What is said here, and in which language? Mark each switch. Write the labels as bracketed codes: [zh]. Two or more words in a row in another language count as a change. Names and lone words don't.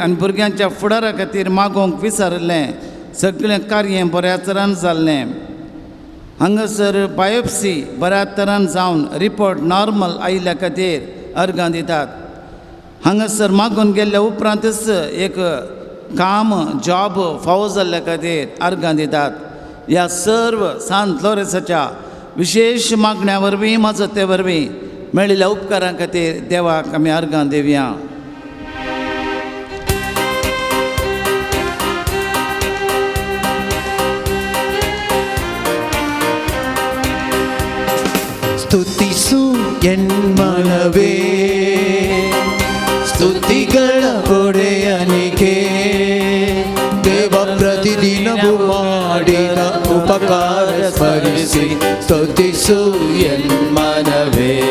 [kok] आनी भुरग्यांच्या फुडारा खातीर मागोवंक विचारिल्लें सगळें कार्य बऱ्या तरान जाल्लें हांगासर बायोप्सी बऱ्या तरान जावन रिपोर्ट नॉर्मल आयिल्ल्या खातीर अर्गां दितात हांगासर मागून गेल्ल्या उपरांतच एक काम जॉब फावो जाल्ल्या खातीर अर्गां दितात ह्या सर्व सांत लोरेसाच्या विशेष मागण्या वरवीं मजते वरवीं मेळिल्ल्या उपकारां खातीर देवाक आमी अर्गां दिवया. [kn] ಸ್ತುತಿಸು ಎನ್ಮನವೇ ಸ್ತುತಿಗಳ ಒಡೆಯನಿಗೆ ದೇವ ಪ್ರತಿದಿನವೂ ಮಾಡಿದ ಉಪಕಾರ ಸ್ಮರಿಸಿ ಸ್ತುತಿಸು ಎನ್ಮನವೇ